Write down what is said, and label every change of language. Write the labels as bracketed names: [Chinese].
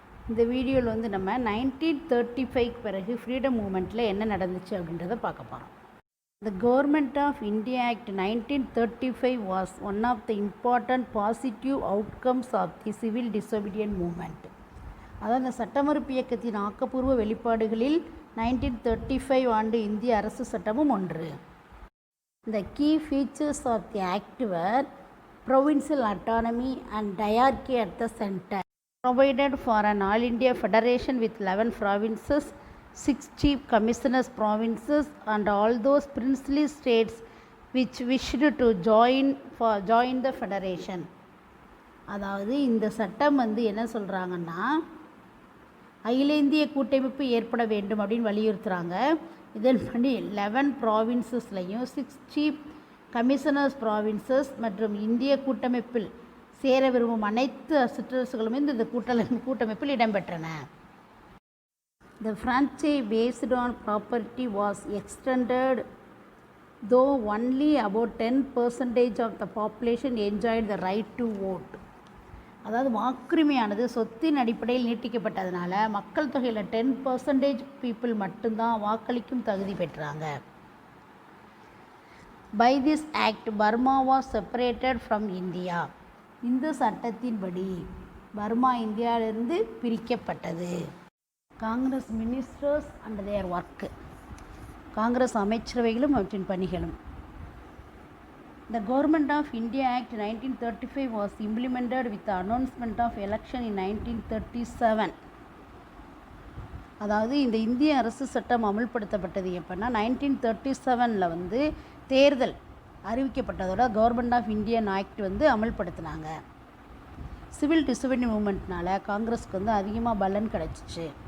[Tamil] இந்த வீடியோவில் வந்து நம்ம 1935 பிறகு ஃப்ரீடம் மூமெண்ட்டில் என்ன நடந்துச்சு அப்படின்றத பார்க்க போகிறோம். [English] The Government of India Act 1935 was one of the important positive outcomes of the civil disobedience movement. [Tamil] அதாவது இந்த சட்டமறுப்பு இயக்கத்தின் ஆக்கப்பூர்வ வெளிப்பாடுகளில் 1935 ஆண்டு இந்திய அரசு சட்டமும் ஒன்று. [English] The key features of the act were provincial autonomy and diarchy at the center, provided for an all India federation with 11 provinces, 6 chief commissioners provinces, and all those princely states which wished to join the federation. [Tamil] அதாவது இந்த சட்டம் வந்து என்ன சொல்கிறாங்கன்னா, அகில இந்திய கூட்டமைப்பு ஏற்பட வேண்டும் அப்படின்னு வலியுறுத்துகிறாங்க. இதன்படி 11 ப்ராவின்சஸ்லையும் 6 சீஃப் கமிஷனர்ஸ் ப்ராவின்சஸ் மற்றும் இந்திய கூட்டமைப்பில் சேர விரும்பும் அனைத்து சிற்றரசுகளும் இந்த கூட்டமைப்பில் இடம்பெற்றன. [English] The franchise based on property was extended, though only about 10% of the population enjoyed the right to vote. [Tamil] அதாவது வாக்குரிமையானது சொத்தின் அடிப்படையில் நீட்டிக்கப்பட்டதுனால மக்கள் தொகையில் 10% பீப்புள் மட்டும்தான் வாக்களிக்கும் தகுதி பெற்றாங்க. [English] By this act, Burma was separated from India. [Tamil] இந்த சட்டத்தின்படி பர்மா இந்தியாவிலிருந்து பிரிக்கப்பட்டது. [English] Congress ministers and their work, [Tamil] Congress அமைச்சரவைகளும் அவற்றின் பணிகளும். [English] The Government of India Act 1935 was implemented with the announcement of election in 1937. [Tamil] அதாவது இந்த இந்திய அரசு சட்டம் அமல்படுத்தப்பட்டது எப்போன்னா 1937 வந்து தேர்தல் அறிவிக்கப்பட்டதோட கவர்மெண்ட் ஆஃப் இந்தியன் ஆக்ட் வந்து அமல்படுத்தினாங்க. சிவில் டிசோபிடியன்ஸ் மூமெண்ட்னால காங்கிரஸுக்கு வந்து அதிகமாக பலன் கிடச்சிச்சு.